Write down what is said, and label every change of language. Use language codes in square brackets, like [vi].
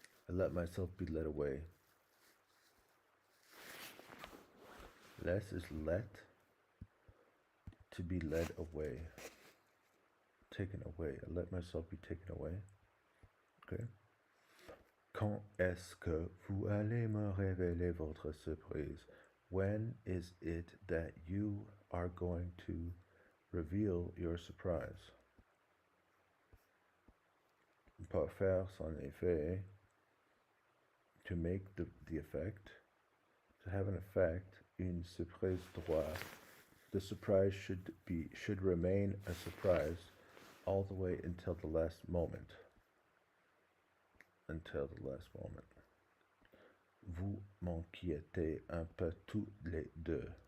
[en] I let myself be led away. Laisse is let, to be led away. Taken away. I let myself be taken away. Okay. [fr] Quand est-ce que vous allez me révéler votre surprise? [en] When is it that you are going to reveal your surprise? [fr] Par faire son effet, [en] to make the effect, to have an effect, [fr] une surprise droit. [en] The surprise should remain a surprise all the way until the last moment. Until the last moment. [fr] Vous m'inquiétez un peu tous les deux.